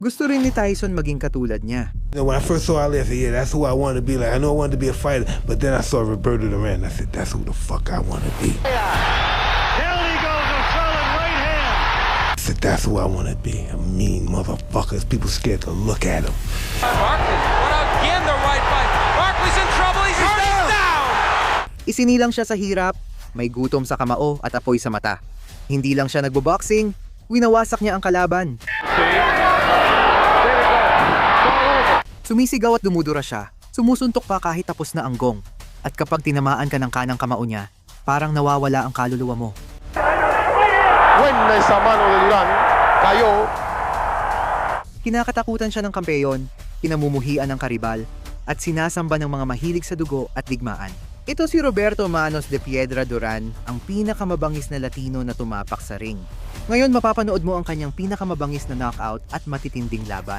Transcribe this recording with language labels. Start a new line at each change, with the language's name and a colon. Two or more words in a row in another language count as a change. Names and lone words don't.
Filipino: Gusto rin ni Tyson maging katulad niya.
English: When I first saw Ali, I said, yeah, that's who I wanted to be like. I know I wanted to be a fighter, but then I saw Roberto Duran. I said, that's who the fuck I want to be. Down he goes, a solid right hand. I said, that's who I want to be. A mean motherfucker. People scared to look at him. Barkley, what again the right fight. Barkley's in trouble, he's down!
Filipino: Isinilang siya sa hirap, may gutom sa kamao at apoy sa mata. Hindi lang siya nagbo-boxing, winawasak niya ang kalaban. Sumisigaw at dumudura siya, sumusuntok pa kahit tapos na ang gong. At kapag tinamaan ka ng kanang kamao niya, parang nawawala ang kaluluwa mo.
Spanish: Buena esa mano de Duran. Cayó.
Filipino: Kinakatakutan siya ng kampeyon, kinamumuhian ng karibal, at sinasamba ng mga mahilig sa dugo at digmaan. Ito si Roberto Manos de Piedra Duran, ang pinakamabangis na Latino na tumapak sa ring. Ngayon mapapanood mo ang kanyang pinakamabangis na knockout at matitinding laban.